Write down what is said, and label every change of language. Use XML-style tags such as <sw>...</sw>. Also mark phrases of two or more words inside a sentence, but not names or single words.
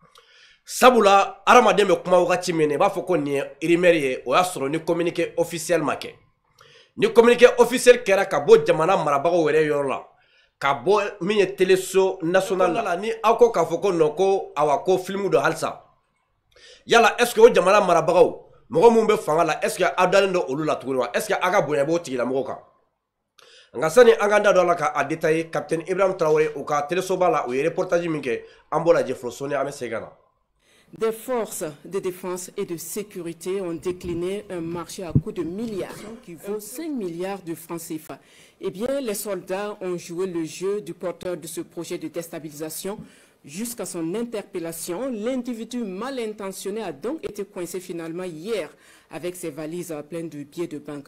<bm>sabula adamaden bɛ kuma wagati min na i b'a fɔ ko nin ye rumeur ye o y'a sɔrɔ ni</bm> <fr>communiqué officiel</fr> <bm>ma kɛ ni</bm> <fr>communiqué officiel</fr> <bm>kɛra ka bɔ jamana marabagaw yɛrɛ yɔrɔ la ka bɔ min ye</bm> <fr>téléso national</fr> <bm>la ni aw ko k'a fɔ ko non ko awa ko filimu don halisa yala</bm> <fr>est ce que</fr> <bm>o jamana marabagaw mɔgɔ mun bɛ fanga la</bm> <fr>est ce que</fr> <bm>aw dalen don olu la tuguni wa</bm> <fr>est ce que</fr> <bm>aw ka bonya b'o tigilamɔgɔ kan nka sani an ka da don a la k'a détailler capitaine Ibrahim Traoré u ka télésoba la u ye reportage min kɛ an b'o lajɛ fɔlɔ sɔnni an bɛ segin ka na.</bm> <fr>Des forces de défense et de sécurité ont décliné un marché à coût de milliards qui vaut 5 milliards de francs CFA. Eh bien, les soldats ont joué le jeu du porteur de ce projet de déstabilisation jusqu'à son interpellation. L'individu mal intentionné a donc été coincé finalement hier avec ses valises pleines de billets de banque.</fr>